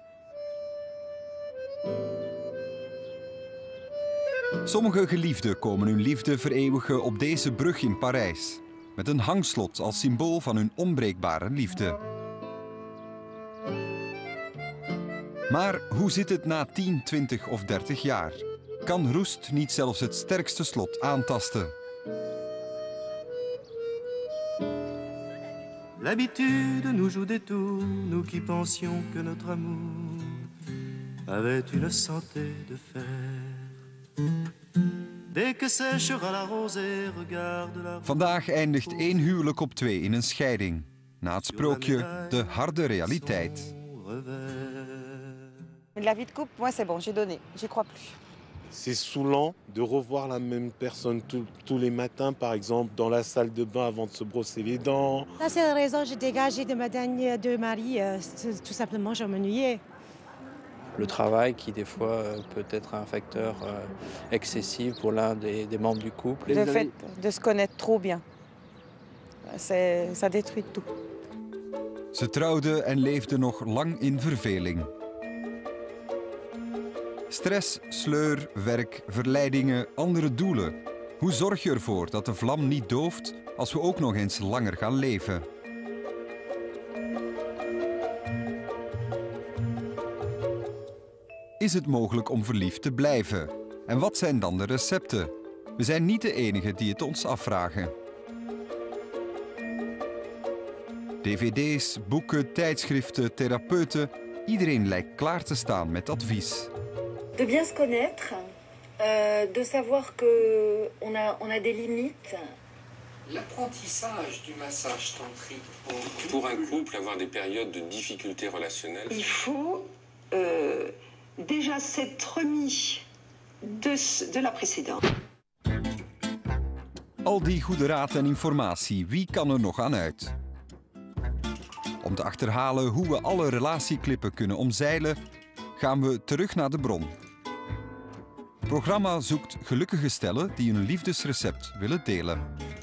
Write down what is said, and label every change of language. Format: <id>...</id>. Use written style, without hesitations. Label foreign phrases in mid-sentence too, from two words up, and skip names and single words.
<nl>Sommige geliefden komen hun liefde vereeuwigen op deze brug in Parijs. Met een hangslot als symbool van hun onbreekbare liefde. Maar hoe zit het na 10, 20 of 30 jaar? Kan roest niet zelfs het sterkste slot aantasten?</nl> <fr>L'habitude nous joue des tours, nous qui pensions que notre amour avait une santé de fer. Dès que séchera la rosée, regarde la...</fr> <nl>Vandaag eindigt 1 huwelijk op 2 in een scheiding. Na het sprookje de harde realiteit.</nl> <fr>La vie de couple, moi c'est bon, j'ai donné, j'y crois plus. C'est saoulant de revoir la même personne tous les matins, par exemple, dans la salle de bain avant de se brosser les dents. Ça, c'est la raison que j'ai dégagé de ma dernière deux maris. Tout simplement, je m'ennuyais. Le travail qui, des fois, peut être un facteur excessif pour l'un des membres du couple. Le fait de se connaître trop bien, ça détruit tout.</fr> <nl>Ze trouwden en leefden nog lang in verveling. Stress, sleur, werk, verleidingen, andere doelen. Hoe zorg je ervoor dat de vlam niet dooft als we ook nog eens langer gaan leven? Is het mogelijk om verliefd te blijven? En wat zijn dan de recepten? We zijn niet de enigen die het ons afvragen. DVD's, boeken, tijdschriften, therapeuten. Iedereen lijkt klaar te staan met advies.</nl> <fr>De bien se connaître, de savoir qu'on a des limites. L'apprentissage du massage tantrique pour un couple avoir des périodes de difficultés relationnelles. Il faut déjà s'être remis de la précédente.</fr> <nl>Al die goede raad en informatie, wie kan er nog aan uit? Om te achterhalen hoe we alle relatieklippen kunnen omzeilen, gaan we terug naar de bron. Het programma zoekt gelukkige stellen die een liefdesrecept willen delen.</nl>